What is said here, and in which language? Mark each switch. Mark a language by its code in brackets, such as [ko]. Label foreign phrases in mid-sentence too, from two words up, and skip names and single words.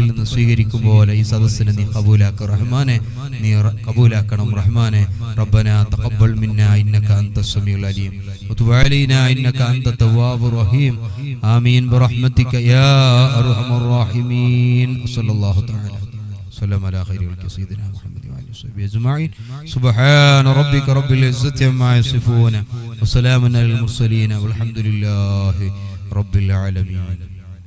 [ml] നിന്ന് സ്വീകരിക്കും പോലെ ഈ സദസ്സിനെ നീ കബൂലാക്ക റഹ്മാനെ നീ കബൂലാക്കണം റഹ്മാനെ [ar] ربنا تقبل منا إنك أنت السميع العليم وتب علينا إنك أنت التواب الرحيم آمين برحمتك يا أرحم الراحمين صلى الله تعالى وسلم على خير خلق سيدنا محمد وعلى اله وصحبه اجمعين سبحان ربك رب العزة عما يصفون وسلام على المرسلين والحمد لله رب العالمين.